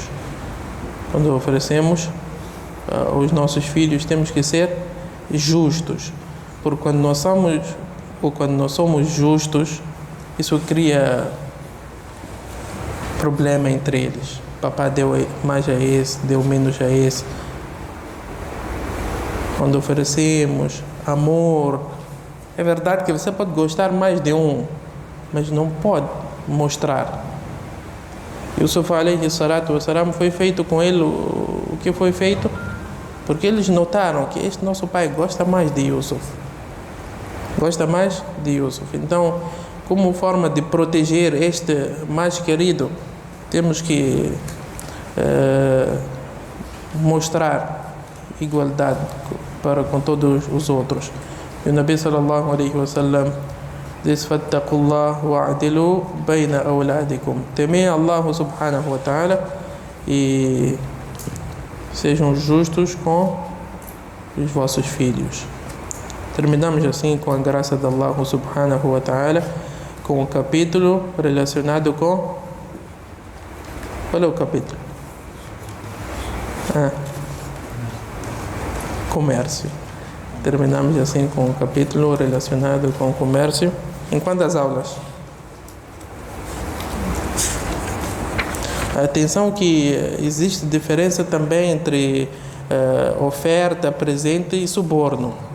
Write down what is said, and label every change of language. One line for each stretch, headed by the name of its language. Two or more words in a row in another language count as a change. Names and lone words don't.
Portuguese: Quando oferecemos os nossos filhos, temos que ser justos, porque quando nós somos justos, isso cria problema entre eles. Papá deu mais a esse, deu menos a esse. Quando oferecemos amor, é verdade que você pode gostar mais de um, mas não pode mostrar.
Arabic: يوسف عليه الصلاة والسلام,
Portuguese: foi feito com ele o que foi feito, porque eles notaram que este nosso pai gosta mais de Yusuf. Então, como forma de proteger este mais querido, temos que mostrar igualdade para com todos os outros. E o Nabi
Arabic: صلى الله عليه وسلم
Portuguese: diz:
Arabic: فاتقوا الله واعدلوا بين أولادكم.
Portuguese: Temei Allah
Arabic: سبحانه وتعالى
Portuguese: e sejam justos com os vossos filhos. Terminamos assim, com a graça de Allah
Arabic: سبحانه وتعالى,
Portuguese: com o capítulo relacionado com Qual é o capítulo? Comércio. Terminamos assim com o capítulo relacionado com o comércio. Em quantas aulas? Atenção que existe diferença também entre oferta, presente e suborno.